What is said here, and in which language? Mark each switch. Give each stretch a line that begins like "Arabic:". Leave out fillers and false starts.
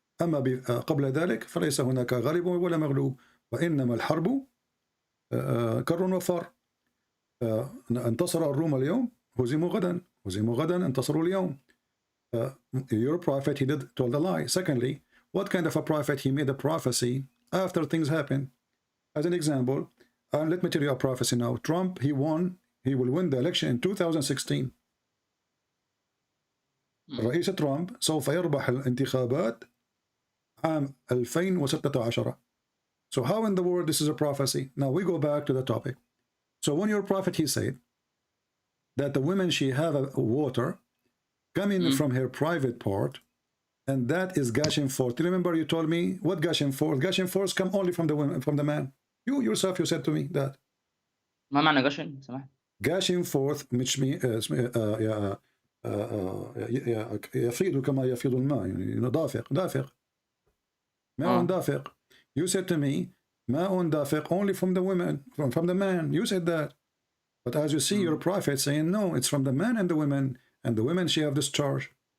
Arabic: أما قبل ذلك فليس هناك غالب ولا مغلوب وإنما الحرب كر وفار. انتصر الروم اليوم هزموا غدا انتصروا اليوم.
English: Your prophet, he told a lie. Secondly, what kind of a prophet? He made a prophecy after things happen. As an example, let me tell you a prophecy now. Trump, he will win the election in 2016.
Arabic: الرئيس ترامب سوف يربح الانتخابات عام 2016.
English: So how in the world this is a prophecy? Now we go back to the topic. So when your prophet, he said that the women, she have a water coming from her private part, and that is gushing forth. Remember you told me what gushing forth? Gushing forth come only from the women, from the man. You yourself, you said to me that.
Arabic: ما معنى gushing؟ سمح.
English: Gushing forth which means
Arabic: يفيض كما يفيض الماء، يعني دافق ماء دافق.
English: You said to me
Arabic: ماء دافق
English: only from the women, from the man. You said that. But as you see your prophet saying no, it's from the man and the women, and the women she have discharge.